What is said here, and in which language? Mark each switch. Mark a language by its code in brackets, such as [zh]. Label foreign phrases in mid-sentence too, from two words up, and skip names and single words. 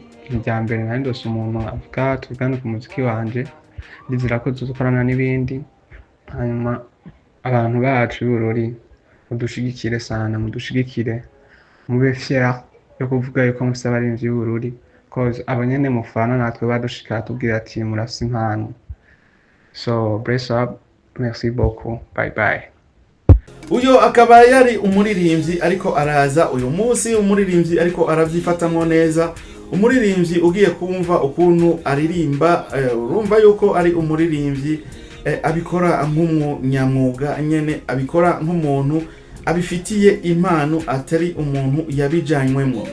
[rn] Irya mbere nari ndose umuntu avuga tuvugane ku muziki wanje, ndizera ko tuzokorana n'ibindi. Hanyuma abantu bacu b'Ubururi mudushigikire sana, mudushigikire mube fier yo kuvuga yuko musaba abarinzi b'Ubururi, cause abo nyene mufana natwe badushika tubwira ati murafise impano. [en] So brace up, [fr] merci beaucoup, [en] bye bye. [rn] Uyo akaba yari umuririmbyi ariko araza uyu munsi, umuririmbyi ariko aravyifatamwo neza, umuririmbyi ugiye kumva ukuntu aririmba, urumva yuko ari umuririmbyi abikora nk'umunyamwuga nyene, abikora nk'umuntu abifitiye impano, atari umuntu yabijanywemo.